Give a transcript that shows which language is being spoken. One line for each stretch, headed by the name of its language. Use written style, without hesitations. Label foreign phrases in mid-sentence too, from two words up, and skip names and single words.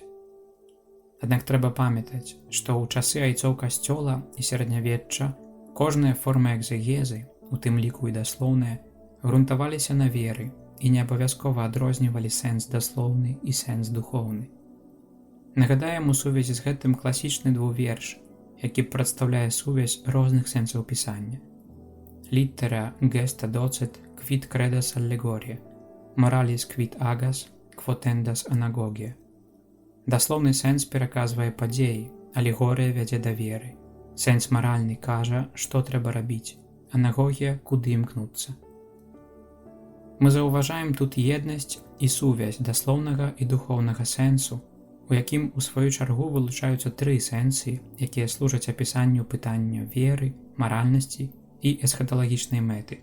Belarusian: Аднак трэба памятаць, што ў часы айцоў касцёла і сярэднявечча кожная форма экзагезы, у тым ліку і даслоўная, грунтаваліся на веры і не абавязкова адрознівалі сэнс даслоўны і сэнс духоўны. Нагадаем у сувязі з гэтым класічны двуверш, які прадстаўляе сувязь розных сэнсаў пісання.
Latin: Littera gesta docet quid credas allegoria, moralis quid agas, quotendas anagogia.
Belarusian: Даслоўны сэнс пераказвае падзеі, алегорыя вядзе да веры. Сэнс маральны кажа, што трэба рабіць, анагогія, куды імкнуцца. Мы заўважаем тут еднасць і сувязь даслоўнага і духоўнага сэнсу, у якім у сваю чаргу вылучаюцца тры сэнсы, якія служаць апісанню пытання веры, маральнасці і эсхаталагічнай мэты.